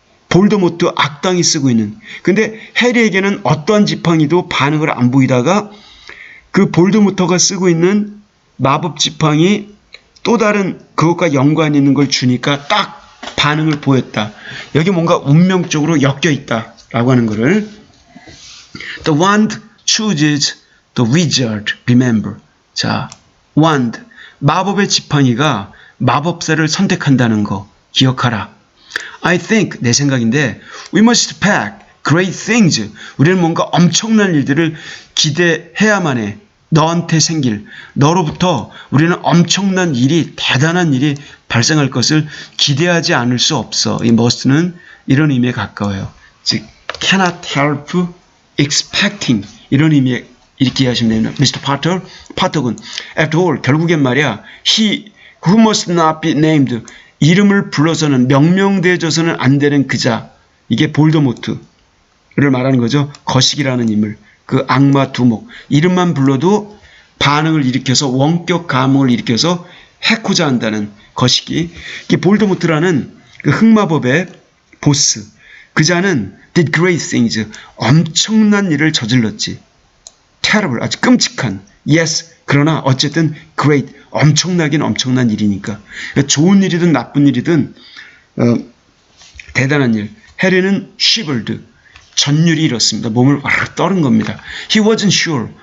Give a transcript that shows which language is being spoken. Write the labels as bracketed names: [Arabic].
[Korean] 볼더모트 악당이 쓰고 있는. 근데 해리에게는 어떠한 지팡이도 반응을 안 보이다가 그 볼더모트가 쓰고 있는 마법 지팡이 또 다른 그것과 연관 있는 걸 주니까 딱 반응을 보였다. 여기 뭔가 운명적으로 엮여 있다라고 하는 거를. [English] The wand chooses the wizard, remember. [Korean] 자, wand, 마법의 지팡이가 마법사를 선택한다는 거 기억하라. [English] I think, [Korean] 내 생각인데 [English] we must pack great things. [Korean] 우리는 뭔가 엄청난 일들을 기대해야만 해. 너한테 생길, 너로부터 우리는 엄청난 일이, 대단한 일이 발생할 것을 기대하지 않을 수 없어. 이 must는 이런 의미에 가까워요. 즉, [English] cannot help expecting [Korean] 이런 의미에 이렇게 이해하시면 됩니다. Mr. Potter, 파터군. [English] After all, [Korean] 결국엔 말이야. [English] He who must not be named. [Korean] 이름을 불러서는 명명되어져서는 안 되는 그자. 이게 볼더모트를 말하는 거죠. 거식이라는 인물. 그 악마 두목. 이름만 불러도 반응을 일으켜서 원격 감흥을 일으켜서 해코자 한다는 거식이. 이게 볼더모트라는 그 흑마법의 보스. 그자는 [English] did great things. [Korean] 엄청난 일을 저질렀지. terrible. 아주 끔찍한. yes. 그러나 어쨌든 great. 엄청나긴 엄청난 일이니까. 좋은 일이든 나쁜 일이든 대단한 일. 해리는 shivered. 전율이 일었습니다. 몸을 와르르 떠는 겁니다. [English] He wasn't sure.